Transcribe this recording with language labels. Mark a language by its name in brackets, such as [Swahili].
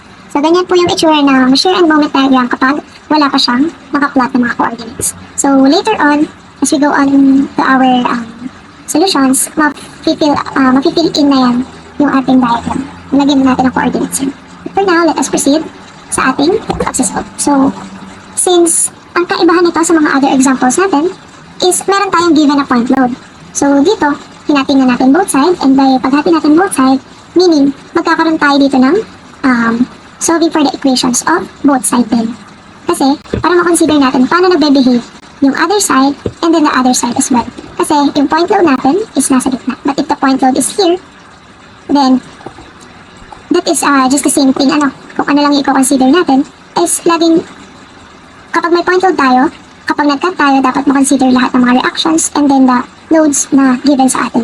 [Filipino] So, ganyan po yung itsura ng shear and moment diagram kapag wala pa siyang nakaplot ng mga coordinates. [English] So, later on, as we go on to our solutions, mapifill in na yan yung ating diagram. [Filipino] Lagyan na natin ang coordinates yun. For now, let us proceed sa ating axis load. So, since ang kaibahan nito sa mga other examples natin is meron tayong given na point load. So, dito, hinatin na natin both sides, and by paghati natin both sides, meaning, magkakaroon tayo dito ng solving for the equations of both sides din. Kasi, para makonsider natin paano nagbe-behave yung other side and then the other side as well. Kasi, yung point load natin is nasa gitna. But if the point load is here, then, that is just the same thing, kung ano lang i-consider natin, is laging, kapag may point load tayo, kapag nag-cut tayo, dapat makonsider lahat ng mga reactions and then the loads na given sa atin.